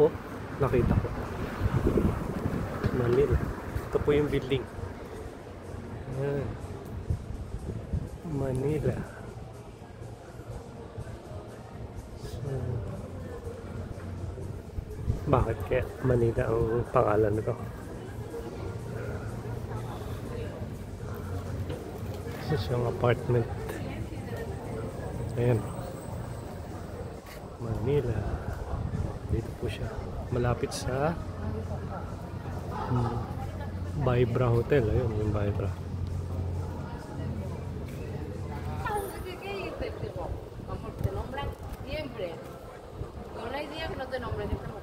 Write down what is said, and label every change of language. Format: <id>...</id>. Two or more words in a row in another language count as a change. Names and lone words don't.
<tl>Nakita ko Manila. Ito po yung building. Ayan. Manila. So, bakit kaya Manila ang pangalan nito?</tl> <en>This is yung apartment.</en> <tl>Ayan. Manila. Dito po siya. Malapit sa Vibra Hotel. Ayun, yung Vibra.</tl> <es>¿Te nombran siempre? No hay día que no te nombren.</es>